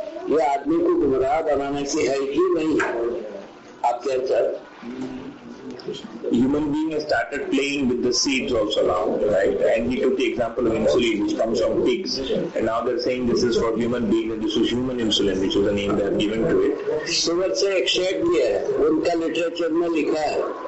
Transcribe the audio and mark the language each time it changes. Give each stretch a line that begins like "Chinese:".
Hindi: ये आदमी को गुमराह बनाने की है कि नहीं? आप क्या चाहते?
English: Human being has started playing with the seeds also now, right? And he took the example of insulin, which comes from pigs, and now they're saying this is for human beings, and this is human insulin, which is the name they have given to it.
Hindi: Sugar से extract किया है, उनका literature में लिखा है,